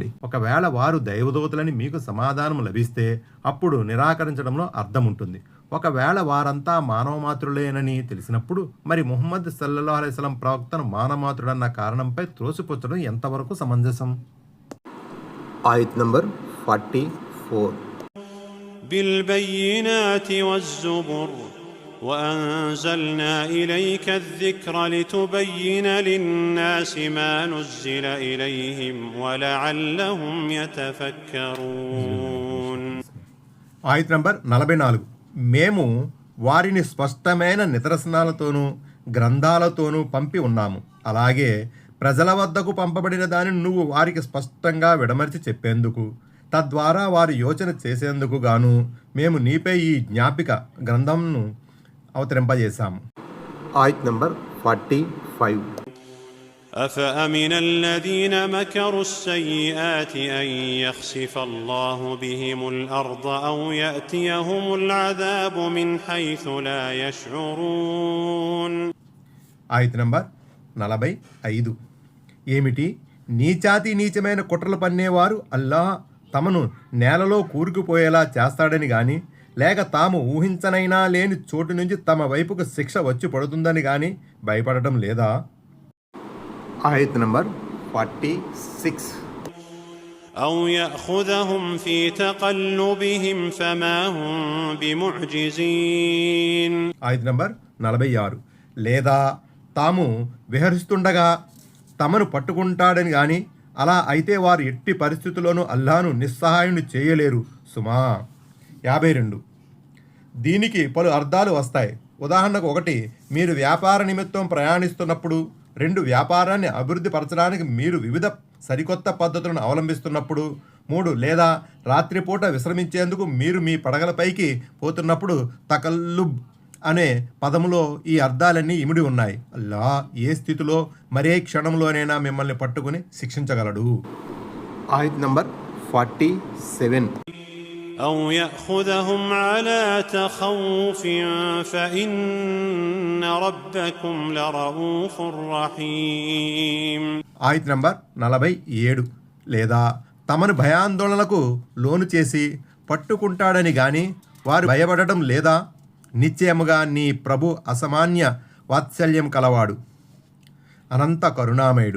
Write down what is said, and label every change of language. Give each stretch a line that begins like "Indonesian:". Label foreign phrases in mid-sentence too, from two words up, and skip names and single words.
Telugu: ఒకవేళ వారు దైవదూతలని మీకు సమాధానం లభిస్తే అప్పుడు నిరాకరించడంలో అర్థం ఉంటుంది. ఒకవేళ వారంతా మానవమాత్రులేనని తెలిసినప్పుడు మరి ముహమ్మద్
Arabic: صلى الله عليه وسلم
Telugu: ప్రవక్తను మానవమాత్రుడన్న కారణంపై త్రోసిపుచ్చడం ఎంతవరకు సమంజసం? ఆయత్ నంబర్ 44.
Arabic: بالبينات والزبر وأنزلنا إليك الذكر لتبين للناس ما نزل إليهم ولعلهم يتفكرون.
Telugu: ఆయత్ నంబర్ 44. మేము వారిని స్పష్టమైన నిదర్శనాలతోనూ గ్రంథాలతోనూ పంపి ఉన్నాము. అలాగే ప్రజల వద్దకు పంపబడిన దానిని నువ్వు వారికి స్పష్టంగా విడమర్చి చెప్పేందుకు, తద్వారా వారి యోచన చేసేందుకు గాను మేము నీపై ఈ జ్ఞాపిక గ్రంథంను అవతరింపజేశాము. ఆయత్ నంబర్ 45.
Arabic: أفأمن الذين مكروا السيئات أن يخسف الله بهم الأرض أو يأتيهم العذاب من حيث لا يشعرون.
Telugu: ఆయత్ నంబర్ 45. ఏమిటి, నీచాతి నీచమైన కుట్రలు పన్నేవారు అల్లాహ్ తమను నేలలో కూరుకుపోయేలా చేస్తాడని గాని లేక తాము ఊహించనైనా లేని చోటు నుంచి తమ వైపుకు శిక్ష వచ్చి పడుతుందని గాని భయపడటం లేదా? ఆయత్ నంబర్ 46.
Arabic: أو يأخذهم في تقلبهم فما هم بمعجزين.
Telugu: ఆయత్ నంబర్ 46. లేదా తాము విహరిస్తుండగా తమను పట్టుకుంటాడని గాని అలా అయితే వారు ఎట్టి పరిస్థితుల్లోనూ అల్లాహ్ను నిస్సహాయుని చేయలేరు సుమా. 52. దీనికి పలు అర్థాలు వస్తాయి. ఉదాహరణకు 1, మీరు వ్యాపార నిమిత్తం ప్రయాణిస్తున్నప్పుడు. 2, వ్యాపారాన్ని అభివృద్ధి పరచడానికి మీరు వివిధ సరికొత్త పద్ధతులను అవలంబిస్తున్నప్పుడు. 3, లేదా రాత్రిపూట విశ్రమించేందుకు మీరు మీ పడగలపైకి పోతున్నప్పుడు. తకల్లుబ్ అనే పదములో ఈ అర్థాలన్నీ ఇమిడి ఉన్నాయి. అల్లా ఏ స్థితిలో మరే క్షణంలోనైనా మిమ్మల్ని పట్టుకుని శిక్షించగలడు. ఆయత్ నంబర్ 47.
Arabic: أو يأخذهم على تخوف فإن ربكم لرؤوف رحيم.
Telugu: ఆయత్ నంబర్ 47. లేదా తమను భయాందోళనలకు లోను చేసి పట్టుకుంటాడని గాని వారు భయపడటం లేదా? నిశ్చయముగా నీ ప్రభు అసామాన్య వాత్సల్యం కలవాడు, అనంత కరుణామయుడు.